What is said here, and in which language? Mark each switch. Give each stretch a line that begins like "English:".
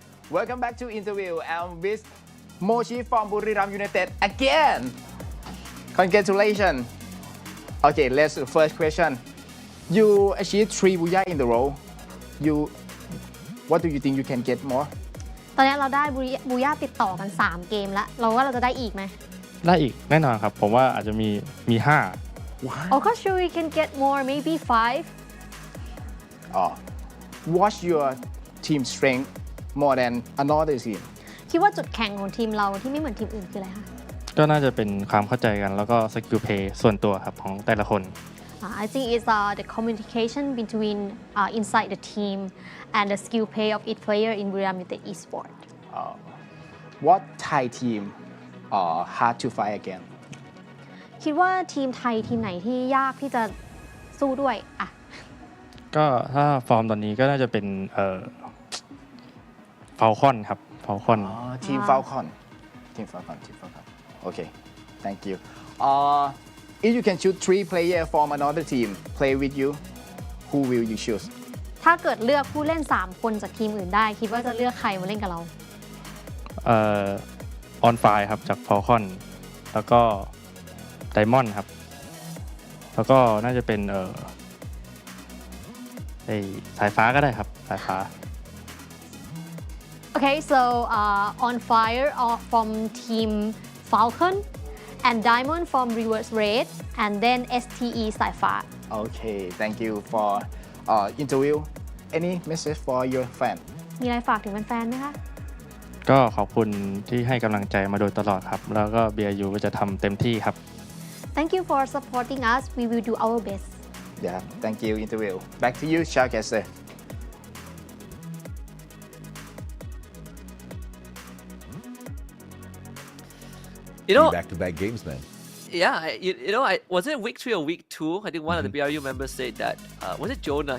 English: Welcome back to interview. I'm with Mochi from Buriram United again. Congratulations. Okay, let's first question. You achieved 3 Booyah in the row. What do you think you can get more?
Thai: ตอนนี้เราได้บูย่าติดต่อกัน3เกมแล้วเราว่าเราจะได้อีกไหม ได้อีกแน่นอนครับผมว่าอาจจะมี5
English: Oh, gosh, sure we can get more, maybe 5. What's your team strength more than another team?
Thai: คิดว่าจุดแข็งของทีมเราที่ไม่เหมือนทีมอื่นคืออะไรคะ ก็น่าจะเป็นความเข้าใจกันแล้วก็สกิลเพลย์ส่วนตัวครับของแต่ละคน
English: I think it's the communication between inside the team and the skill play of each player in Buriram United Esports. What Thai team hard to fight again?
Thai: คิดว่าทีมไทยทีมไหนที่ยากที่จะสู้ด้วยอ่ะ ก็ถ้าฟอร์มตอนนี้ก็น่าจะเป็นฟาลคอนครับฟาลคอน
English: Team Falcon. Team Falcon. Okay, thank you. If you can choose 3 players from another team play with you, who will you choose?
Thai: ถ้าเกิดเลือกผู้เล่น3คนจากทีมอื่นได้ คิดว่าจะเลือกใครมาเล่นกับเรา ออนไฟครับจากฟาลคอนแล้วก็ไดมอนด์ครับแล้วก็น่าจะเป็นสายฟ้าก็ได้ครับสายฟ้า
English: Okay, so on fire from team Falcon and Diamond from Reverse Red and then STE สายฟ้า Okay, thank you for interview. Any message for your fan?
Thai: มีอะไรฝากถึงแฟนๆไหมคะ ก็ขอบคุณที่ให้กำลังใจมาโดยตลอดครับแล้วก็ BRU ก็จะทำเต็มที่ครับ
English: Thank you for supporting us. We will do our best. Yeah, thank you interview. Back to you, Shoutcaster. You know, Back-to-back games, man. yeah, you know, was it week 3 or week 2? I think one of the BRU members said that, was it Jonah?